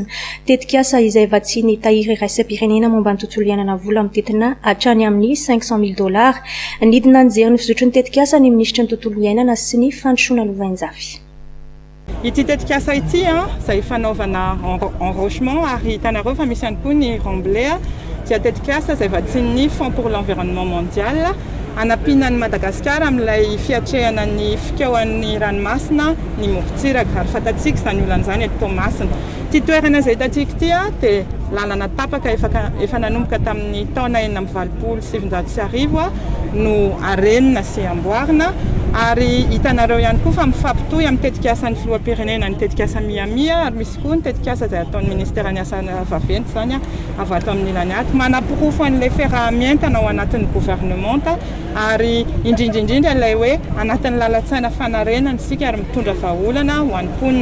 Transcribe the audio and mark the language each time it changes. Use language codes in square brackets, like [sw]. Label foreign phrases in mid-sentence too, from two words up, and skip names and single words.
[mg] Tetika asa izay vatsiany tahiry raisam-pirenena momba ny tontolo iainana vola amin'ny tetina hatrany amin'ny $500,000. Nidina nijery ny fizotry ny tetika asa ny ministra ny tontolo iainana sy ny fandrosoana Lovainjafy. Ity tetika asa ity izay fanaovana enrochement ary hitanareo fa misy ihany koa ny remblai dia tetika asa izay vatsiany Fonds pour l'environnement mondial anapinan'ny Madagasikara amin'ilay fiatrehana ny fikaohan'ny ranomasina ny morontsiraka ary fatatsika izany olana izany eto Toamasina. Ty toerana izay hitantsika ity dia lalana tapaka efa nanomboka tamin'ny taona 1970 no arenina sy amboarina ary hitanareo ihany koa fa mifampitohy amin'ny tetika asan'ny filoham-pirenena ny tetika asa miamia ary misy koa ny tetika asa izay ataon'ny ministèran'ny asa vaventy izany avy ato amin'ny ilany ato manapirofo an'ilay fiarahamientana ao anatin'ny gouvernementa ary indrindrindrindra ilay hoe anatin'ny lalan-tsaina fanarenana isika ary mitondra vahaolana ho an'ny mponina.